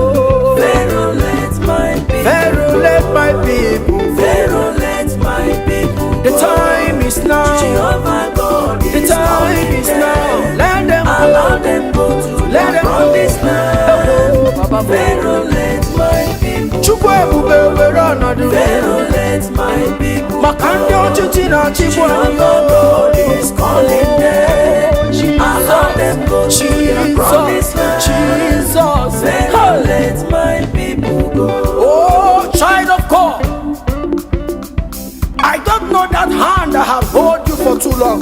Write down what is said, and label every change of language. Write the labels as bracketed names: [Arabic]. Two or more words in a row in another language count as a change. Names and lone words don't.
[English] Pharaoh, let my people. Pharaoh, let my people. Pharaoh, let my people. The time is now. Jehovah God is. The time is now. Let them go. Allow them go to their promised land. Pharaoh, let my people. [Igbo] Chukwu ebube were ọnọdụ. [English] Pharaoh, let my people. [Igbo] Maka ndị ọchịchị na-achịkwa anyị. [English] Jehovah God is calling them. Allow them go to their promised land. Jesus. Pharaoh, let my people go. Oh, child of God. I don't know that hand that have held you for too long.